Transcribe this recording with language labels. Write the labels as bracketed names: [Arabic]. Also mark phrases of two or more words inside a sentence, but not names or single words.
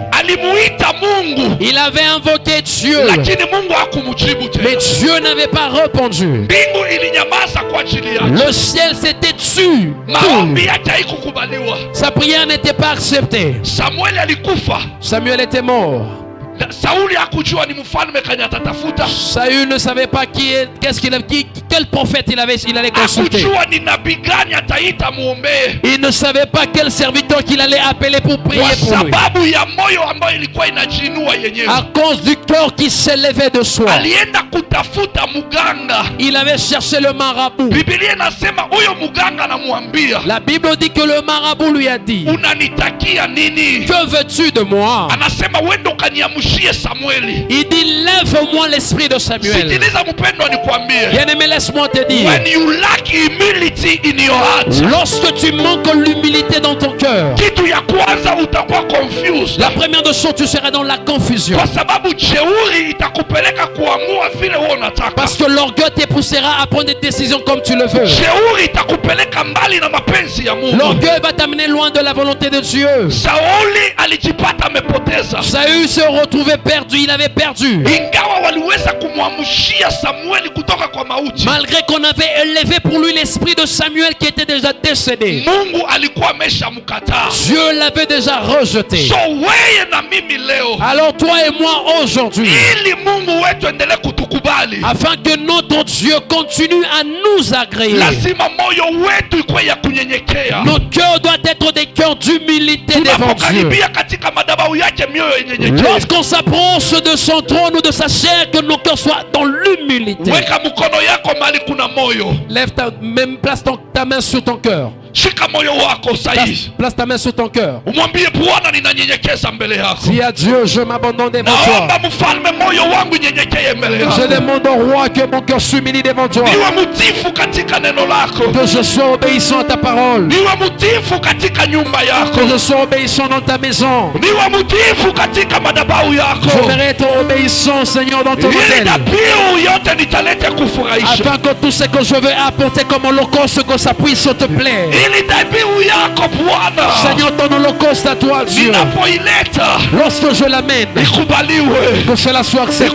[French] Il avait invoqué Dieu, mais Dieu n'avait pas répondu. Le ciel s'était tu. Sa prière n'était pas acceptée. Samuel était mort. [Swahili] Sauli hakujua ni mfalme kanya atatafuta. [French] Saül ne savait pas quel prophète il allait consulter. [Swahili] Hakujua ni nabii gani ataita muombe. [French] Il ne savait pas quel serviteur qu'il allait appeler pour prier pour lui. [Swahili] Kwa sababu ya moyo ambayo ilikuwa inajiinua yenyewe. [French] À cause du cœur qui s'élevait de soi. [Swahili] Alienda kutafuta muganga. [French] Il avait cherché le marabout. [Swahili] Biblia inasema huyo muganga anamwambia. [French] La Bible dit que le marabout lui a dit, [Swahili] unanitakia nini? [French] Que veux-tu de moi? [Swahili] Anasema wendo kaniamshie Samueli. [French] Il dit lève-moi l'esprit de Samuel. [Swahili] Sikiliza mpendwa nikwambie. [French] Bien-aimé, laisse-moi te dire. [English] When you lack humility in your heart. [French] Lorsque tu manques l'humilité dans ton cœur. [Swahili] Kitu ya kwanza utakuwa confused. [French] La première de choses, tu seras dans la confusion. [Swahili] Kwa sababu jeuri itakupeleka kuamua vile wewe unataka. [French] Parce que l'orgueil te poussera à prendre des décisions comme tu le veux. [Swahili] Jeuri itakupeleka mbali na mapenzi ya Mungu. [French] L'orgueil va t'amener loin de la volonté de Dieu. [Swahili] Sauli alijipata amepoteza. [French] Saül se retrouvait perdu, il avait perdu. [Swahili] Ingawa waliweza kumwamshia Samueli kutoka kwa mauti. [French] Malgré qu'on avait élevé pour lui l'esprit de Samuel qui était déjà décédé. [Swahili] Mungu alikuwa ameshamkataa. [French] Dieu l'avait déjà rejeté. [Swahili] So wewe na mimi leo. [French] Alors toi et moi aujourd'hui. [Swahili] Ili Mungu wetu endelee kutukubali. [French] Afin que notre Dieu continue à nous agréer. [Swahili] Lazima moyo wetu ikuwe ya kunyenyekea. [French] Nos cœurs doivent être des cœurs d'humilité devant Dieu. [Swahili] Katika madhabahu yake mioyo yenyenyekea. [French] Lorsqu'on s'approche de son trône ou de sa chair, que nos cœurs soient dans l'humilité. [Swahili] Weka mkono yako mahali kuna moyo. [French] Lève place ta main sur ton cœur. [Swahili] Shika moyo wako sahihi. [French] Place ta main sur ton cœur. [Swahili] Umwambie Bwana ninanyenyekeza mbele yako. [French] Dis à Dieu, je m'abandonne devant toi. [Swahili] Naomba mfalme moyo wangu nyenyekee mbele yako. [French] Je demande au roi que mon cœur s'humilie devant toi. [Swahili] Niwe mtiifu katika neno lako. [French] Que je sois obéissant à ta parole. [Swahili] Niwe mtiifu katika nyumba yako. [French] Que je sois obéissant dans ta maison. [Swahili] Niwe mtiifu katika madhabahu yako. [French] Je vais être obéissant, Seigneur, dans ton hôtel. Afin que tout ce que je veux apporter comme holocauste, que ça puisse te plaire. Seigneur, ton holocauste à toi, Dieu. Lorsque je l'amène, que cela soit accepté.